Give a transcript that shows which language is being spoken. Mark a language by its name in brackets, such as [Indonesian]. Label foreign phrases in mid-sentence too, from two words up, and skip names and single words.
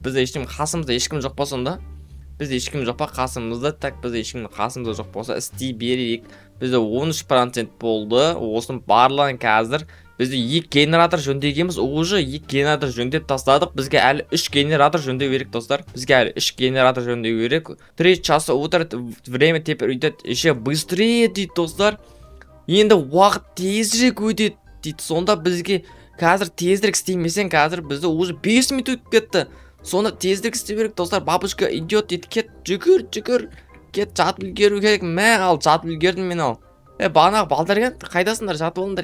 [Kazakh] Бізде қасымызда ешкім жоқ па сонда? Бізде ешкім жоқ па қасымызда? Так бізде ешкім қасымызда жоқ болса істей берейік. Бізде 13% болды. Осының барлығын қазір бізде 2 генератор жөндегенбіз. Уже 2 генератор жөндеп тастадық. Бізге әлі 3 генератор жөндеу керек достар. Бізге әлі 3 генератор жөндеу керек. [Russian] 3 часа утра время теперь идет еще быстрее [Kazakh] дейді достар. Енді уақыт тезірек өтеді дейді. Сонда бізге қазір тезірек істемесең, қазір бізде уже 5 минут өтіп кетті. Сонда тезірек істеу керек достар. [Russian] Бабушка идет [Kazakh] дейді. Кет, жүгір. Кет, жатып үлгеру керек. Мә, ал жатып үлгердім мен ал. Бағанағы балдар қайдасыңдар, жатып алыңдар.